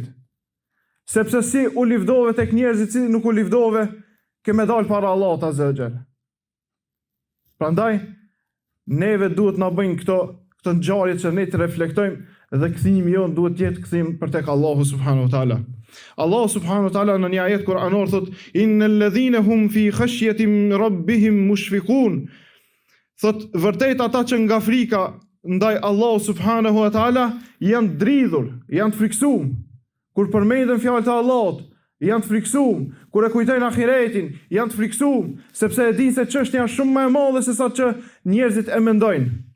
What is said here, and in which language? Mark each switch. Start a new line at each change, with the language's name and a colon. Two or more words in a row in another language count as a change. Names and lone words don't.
Albanian: Sepse si u livdove tek njerëzit, si nuk u livdove, ke me dal para Allahut
Arabic: عز وجل.
Albanian: Prandaj neve duhet na bëjnë këto ngjarje që ne të reflektojmë dhe kthimi jon duhet të jetë kthim për tek Allahu
Arabic: سبحانه وتعالى.
Albanian: Allahu
Arabic: سبحانه وتعالى
Albanian: në një ajet kuranor thot:
Arabic: "إن الذين هم من خشية ربهم مشفقون."
Albanian: Thot vërtet ata që nga frika ndaj Allahu
Arabic: سبحانه وتعالى
Albanian: janë dridhur, janë të friksuar. Kur përmenden fjalët e Allahut, janë të friksuar. Kur e kujtojnë ahiretin, janë të friksuar, sepse e dinë se çështja është shumë më e madhe se sa që njerëzit e mendojnë.